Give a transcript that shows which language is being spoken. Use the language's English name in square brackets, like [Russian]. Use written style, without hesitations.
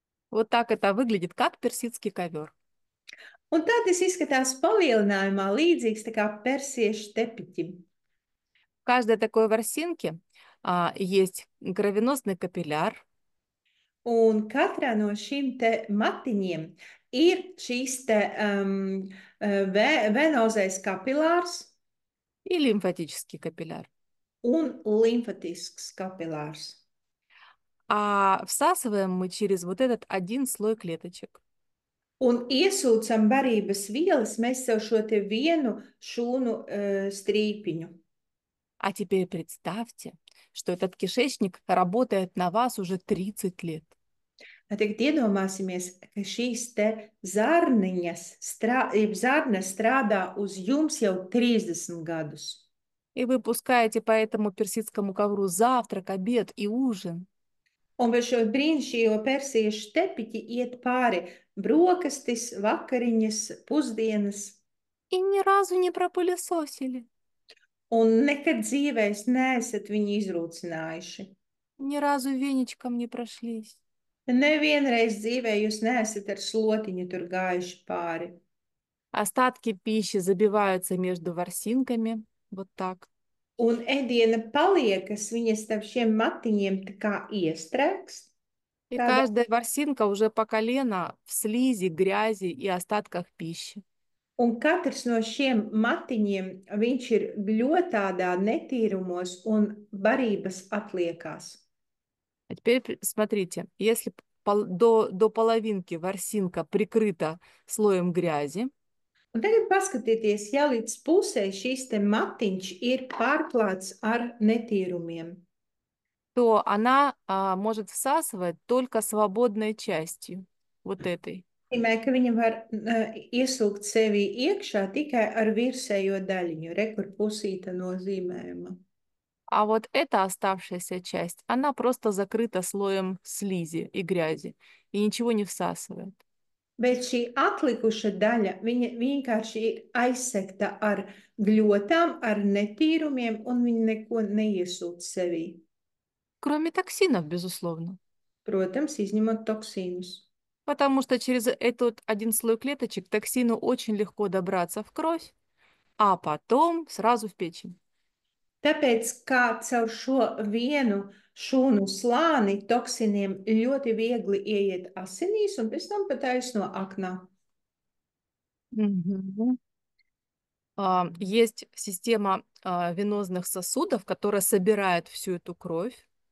[Russian] Вот так это выглядит, как персидский ковер. [Latvian] Un tā tas izskatās palielinājumā līdzīgs tā kā persiešu tepiķim. [Russian] В каждой такой ворсинке есть кровеносный капилляр, [Latvian] Un katrā no šīm te matiņiem ir šīs te venozais kapilārs [Russian] и лимфатический капилляр. [Latvian] un limfatisks kapilārs. [Russian] А всасываем мы через вот этот один слой клеточек. [Latvian] Un iesūcam barības vielas mēs sev šo te vienu šūnu strīpiņu. [Russian] А теперь представьте, что этот кишечник работает на вас уже 30 лет. [Latvian] Tagad iedomāsimies, ka šīs te zarniņas, zarna strādā uz jums jau 30 gadus. [Russian] И вы пускаете по этому персидскому ковру завтрак, обед и ужин. [Latvian] Un par šo brīnišķīgo persiešu tepiķi iet pāri brokastis, vakariņas, pusdienas, [Russian] И ни разу не пропылесосили, [Latvian] un nekad dzīvēs neesat viņu izrūcinājuši. [Russian] ни разу веничком не прошлись. [Latvian] Nevienreiz dzīvē jūs neesat ar slotiņu tur gājuši pāri. [Russian] Остатки пищи забиваются между ворсинками, вот так. [Latvian] Un ēdiena paliekas, viņas starp šiem matiņiem tā kā iestrēgst. [Russian] И [Latvian] Tāda, [Russian] каждая ворсинка уже по колено в слизи, грязи и остатках пищи. [Latvian] un katrs no šiem matiņiem, viņš ir ļoti netīrumos un barības atliekās. [Russian] А теперь смотрите, если до половинки ворсинка прикрыта слоем грязи, [Latvian] Un tagad paskatieties, ja līdz pusē šīs te matiņš ir pārklāts ar netīrumiem, [Russian] то она может всасывать только свободной частью, вот этой. [Latvian] nozīmē, ka viņa var iesūkt sevi iekšā tikai ar virsējo daļiņu, kur pusīta nozīmējuma. [Russian] А вот эта оставшаяся часть, она просто закрыта слоем слизи и грязи и ничего не всасывает. [Latvian] Bet šī atlikuša daļa, viņa vienkārši ir aizsegta ar gļotām, ar netīrumiem, un viņa neko neiesūta sevī. [Russian] Кроме токсинов, безусловно. [Latvian] Protams, izņemot toksīnus. [Russian] Потому что через этот один слой клеточек токсину очень легко добраться в кровь, а потом сразу в печень. [Latvian] Tāpēc, kā caur šo vienu šūnu slāni toksiniem ļoti viegli ieiet asinīs un pēc tam pat taisno aknā. Мгм. [Russian] Есть система венозных сосудов, которая собирает всю эту кровь.